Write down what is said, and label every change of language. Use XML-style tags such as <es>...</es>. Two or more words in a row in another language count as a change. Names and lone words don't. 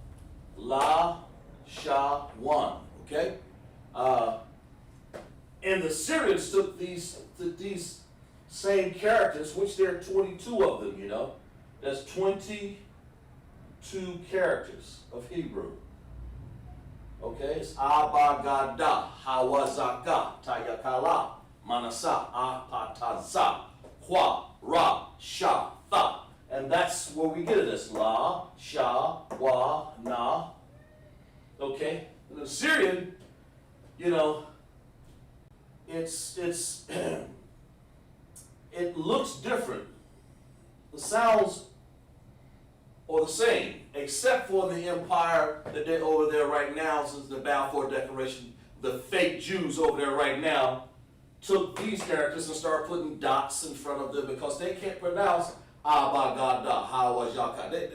<en>LASHAWAN, okay? Assyrians took these same characters, which there are 22 of them, you know. There's 22 characters of Hebrew. Okay, it's Abagada, Hawazaka, Tayakala, Manasa, Apataza, Hua, Ra, Sha, Tha. And that's where we get this. La, Sha, Wa, Na. Okay? In the Syrian, you know, it's it looks different. The sounds are the same, except for the empire that they're over there right now, since the Balfour Declaration, the fake Jews over there right now took these characters and started putting dots in front of them because they can't pronounce Abagada, Hawajaka.</en>